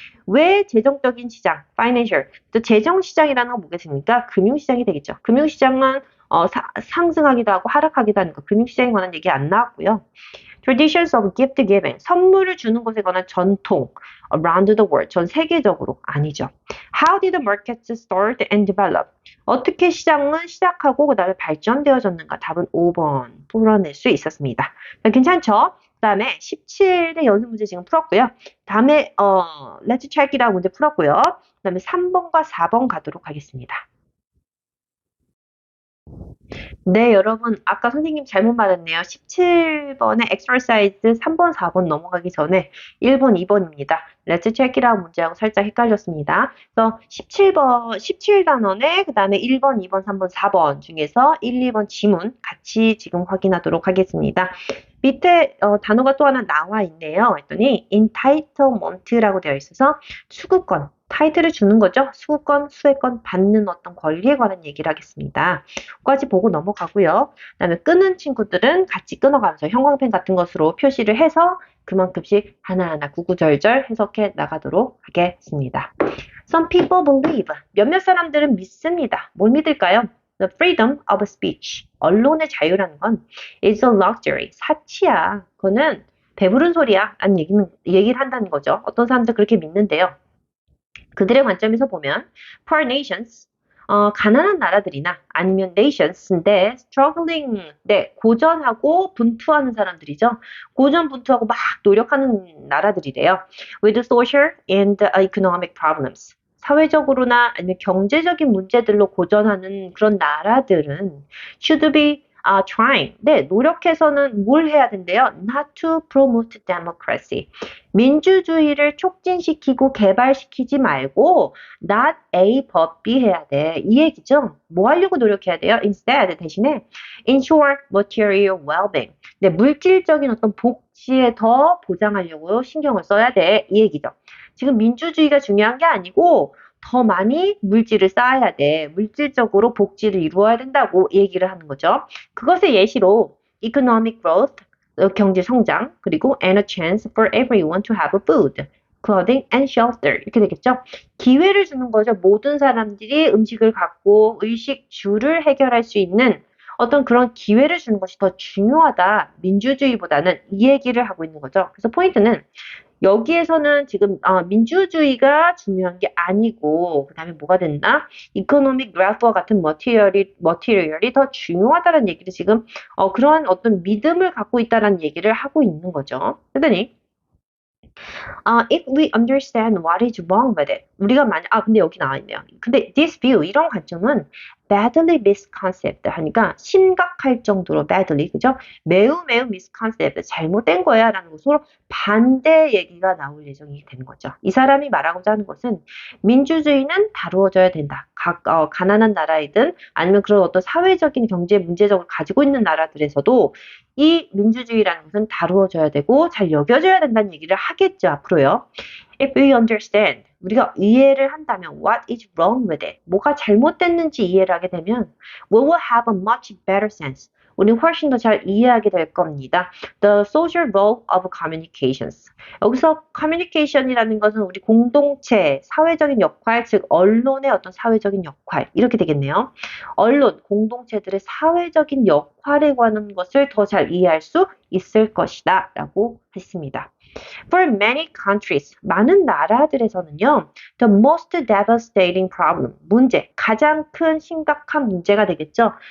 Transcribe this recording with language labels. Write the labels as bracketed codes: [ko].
[ko] 왜 재정적인 시장, financial, 또 재정시장이라는 건 뭐겠습니까? 금융시장이 되겠죠. 금융시장은 상승하기도 하고 하락하기도 하는 거. 금융시장에 관한 얘기 안 나왔고요. [en] Traditions of gift giving, [ko] 선물을 주는 것에 관한 전통, [en] around the world, [ko] 전 세계적으로 아니죠. [en] How did the markets start and develop? [ko] 어떻게 시장은 시작하고 그 다음에 발전되어졌는가? 답은 5번 풀어낼 수 있었습니다. 괜찮죠? 그 다음에 17의 연습 문제 지금 풀었고요. 다음에 [en] Let's check it out [ko] 문제 풀었고요. 그 다음에 3번과 4번 가도록 하겠습니다. 네, 여러분, 아까 선생님 잘못 말했네요. 17번의 exercise 3번, 4번 넘어가기 전에 1번, 2번입니다. [en] Let's check it out [ko] 문제하고 살짝 헷갈렸습니다. 그래서 17단원에 그 다음에 1번, 2번, 3번, 4번 중에서 1, 2번 지문 같이 지금 확인하도록 하겠습니다. 밑에 단어가 또 하나 나와 있네요. 했더니 entitlement라고 되어 있어서 수급권, 타이틀을 주는 거죠. 수급권, 수혜권 받는 어떤 권리에 관한 얘기를 하겠습니다. 까지 보고 넘어가고요. 그다음에 끊은 친구들은 같이 끊어가면서 형광펜 같은 것으로 표시를 해서 그만큼씩 하나하나 구구절절 해석해 나가도록 하겠습니다. [en] Some people believe. [ko] 몇몇 사람들은 믿습니다. 뭘 믿을까요? [en] The freedom of speech. [ko] 언론의 자유라는 건 [en] is a luxury. [ko] 사치야. 그거는 배부른 소리야. 라는 얘기를 한다는 거죠. 어떤 사람들 그렇게 믿는데요. 그들의 관점에서 보면 [en] poor nations, [ko] 가난한 나라들이나 아니면 nations인데 struggling, 네, 고전하고 분투하는 사람들이죠. 고전분투하고 막 노력하는 나라들이래요. [en] with social and economic problems. [ko] 사회적으로나 아니면 경제적인 문제들로 고전하는 그런 나라들은 [en] should be trying. [ko] 네, 노력해서는 뭘 해야 된대요? [en] Not to promote democracy. [ko] 민주주의를 촉진시키고 개발시키지 말고 not A but B 해야 돼. 이 얘기죠. 뭐 하려고 노력해야 돼요? [en] Instead, [ko] 대신에 [en] ensure material well-being. [ko] 네, 물질적인 어떤 복지에 더 보장하려고 신경을 써야 돼. 이 얘기죠. 지금 민주주의가 중요한 게 아니고 더 많이 물질을 쌓아야 돼. 물질적으로 복지를 이루어야 된다고 얘기를 하는 거죠. 그것의 예시로 [en] economic growth, [ko] 경제 성장, 그리고 [en] and a chance for everyone to have food, clothing and shelter [ko] 이렇게 되겠죠. 기회를 주는 거죠. 모든 사람들이 음식을 갖고 의식주를 해결할 수 있는 어떤 그런 기회를 주는 것이 더 중요하다. 민주주의보다는 이 얘기를 하고 있는 거죠. 그래서 포인트는 여기에서는 지금 민주주의가 중요한 게 아니고 그다음에 뭐가 된다? 이코노믹 그래프와 같은 머티리얼이 더 중요하다는 얘기를 지금 그러한 어떤 믿음을 갖고 있다는 얘기를 하고 있는 거죠. [en] 그러더니 if we understand what is wrong with it. [ko] 우리가 근데 여기 나와 있네요. 근데 [en] this view, [ko] 이런 관점은 [en] badly misconceived [ko] 하니까 심각할 정도로 badly, 그죠? 매우 매우 misconceived, 잘못된 거야 라는 것으로 반대 얘기가 나올 예정이 되는 거죠. 이 사람이 말하고자 하는 것은 민주주의는 다루어져야 된다. 가난한 나라이든 아니면 그런 어떤 사회적인 경제 문제적을 가지고 있는 나라들에서도 이 민주주의라는 것은 다루어져야 되고 잘 여겨져야 된다는 얘기를 하겠죠, 앞으로요. [en] If we understand, [ko] 우리가 이해를 한다면 [en] what is wrong with it, [ko] 뭐가 잘못됐는지 이해를 하게 되면 [en] we will have a much better sense. [ko] 우리는 훨씬 더 잘 이해하게 될 겁니다. [en] The social role of communications. [ko] 여기서 communication이라는 것은 우리 공동체, 사회적인 역할, 즉 언론의 어떤 사회적인 역할, 이렇게 되겠네요. 언론, 공동체들의 사회적인 역할에 관한 것을 더 잘 이해할 수 있을 것이다 라고 했습니다. [en] For many countries, [ko] 많은 나라들에서는요, [en] the most devastating problem, [ko] 문제, 가장 큰 심각한 문제가 되겠죠.